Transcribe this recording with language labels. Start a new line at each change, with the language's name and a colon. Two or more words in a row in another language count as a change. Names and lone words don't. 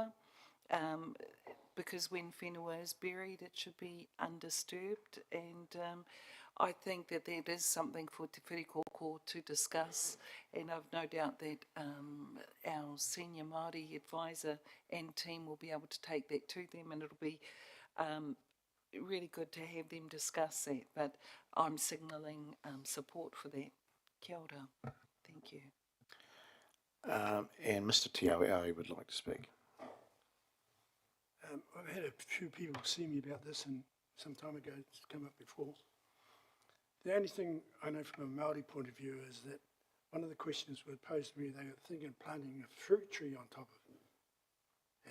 English: Because when whenua is buried, it should be undisturbed, and I think that that is something for Te Whiri Koko to discuss, and I've no doubt that our senior Māori advisor and team will be able to take that to them, and it'll be really good to have them discuss that, but I'm signalling support for that.
Māori: Kia ora.
English: Thank you. And Mr. Tiawe would like to speak. I've had a few people see me about this, and some time ago it's come up before. The only thing I know from a Māori point of view is that one of the questions were posed to me, they were thinking of planting a fruit tree on top of it.